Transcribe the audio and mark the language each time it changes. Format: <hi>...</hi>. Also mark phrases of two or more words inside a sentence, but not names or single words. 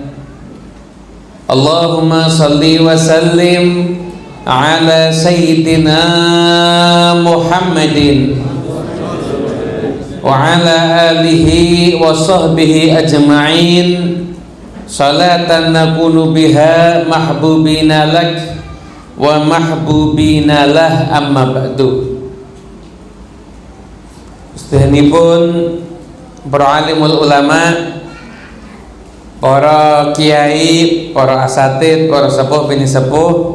<ar>اللهم صل وسلم على سيدنا محمد وعلى آله وصحبه أجمعين، صلاة نكون بها محبوبين لك ومحبوبين له، أما بعد.</ar> <jv>Sedanipun para</jv> <ar>عالم العلماء,</ar> <jv>para kiai, para asatid, para sepuh bini sepuh,</jv>